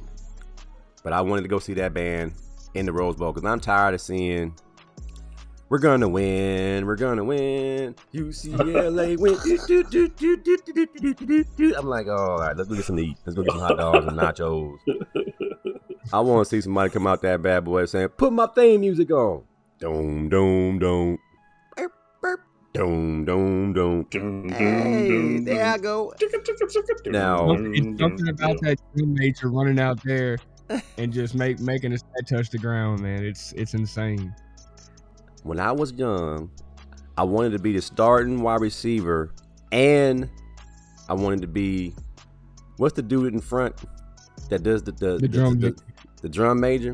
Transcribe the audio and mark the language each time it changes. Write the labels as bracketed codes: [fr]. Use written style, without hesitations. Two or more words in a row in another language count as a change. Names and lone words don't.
[en] But I wanted to go see that band in the Rose Bowl because I'm tired of seeing we're going to win. UCLA win. I'm like, all right, let's go get something to eat. Let's go get some hot dogs and nachos. I want to see somebody come out that bad boy saying, put my theme music on. Dome, dome, dome. Burp, burp. Dome, dome, dome. Hey, there I go. Now, it's something about that drum major running out there and just making his head touch the ground, man. It's insane. When I was young, I wanted to be the starting wide receiver, and I wanted to be, what's the dude in front that does the drum major?